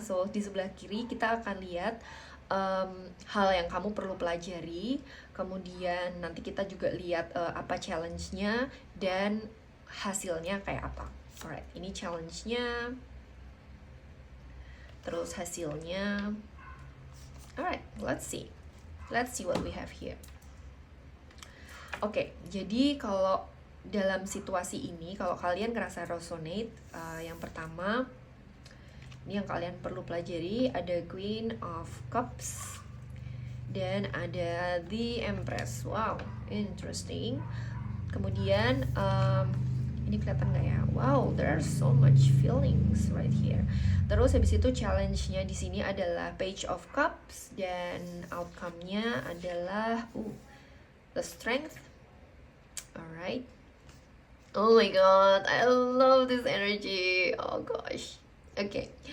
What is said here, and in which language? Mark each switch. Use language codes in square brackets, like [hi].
[id] So di sebelah kiri kita akan lihat hal yang kamu perlu pelajari. Kemudian nanti kita juga lihat apa challenge-nya dan hasilnya kayak apa. Alright, ini challenge-nya, terus hasilnya. [en] Alright, let's see what we have here. [id] Oke, jadi kalau dalam situasi ini, kalau kalian ngerasa resonate, yang pertama, ini yang kalian perlu pelajari, ada Queen of Cups dan ada The Empress. [en] Wow, interesting. [id] Kemudian ini kelihatan nggak ya? [en] Wow, there are so much feelings right here. [id] Terus habis itu challenge-nya di sini adalah Page of Cups dan outcome-nya adalah the Strength. Alright. [en] Oh my god, I love this energy. Oh gosh. Oke.